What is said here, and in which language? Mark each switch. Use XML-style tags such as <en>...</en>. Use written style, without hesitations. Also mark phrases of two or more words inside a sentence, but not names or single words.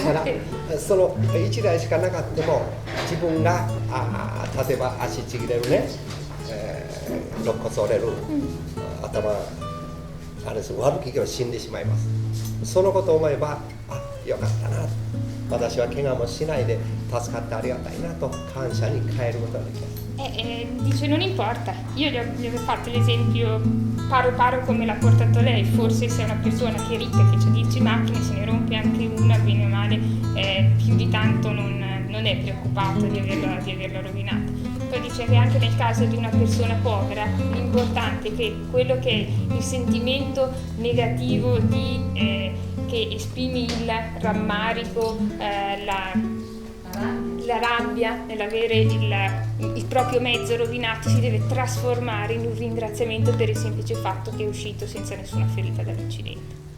<ja>だからその1台しかなかったも自分が例えば足ちぎれるね、肋骨折れる、頭悪気が死んでしまいます。そのことを思えばよかったな、私は怪我もしないで助かってありがたいなと感謝に変えることができます。</ja> <it>Dice non importa, io gli ho fatto l'esempio paro come l'ha portato lei, forse se è una persona che è ricca, che ha 10 macchine, se ne rompe anche una, bene o male, più di tanto non è preoccupato di averla rovinata. Poi dice che anche nel caso di una persona povera l'importante è che quello che è il sentimento negativo che esprime il rammarico, la rabbia nell'avere il proprio mezzo rovinato si deve trasformare in un ringraziamento per il semplice fatto che è uscito senza nessuna ferita dall'incidente.</it>